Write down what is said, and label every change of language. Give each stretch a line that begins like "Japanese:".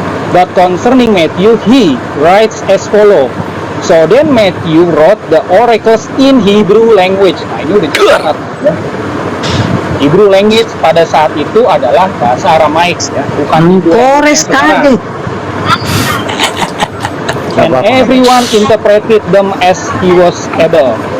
English: But concerning Matthew he writes as follow. So then Matthew wrote the oracles in Hebrew language.
Indonesian: Nah, ini udah jelas ya.
English: Hebrew language
Indonesian: pada saat itu adalah bahasa Aramaik ya, bukan Kores kali.
English: And everyone interpreted them as he was able.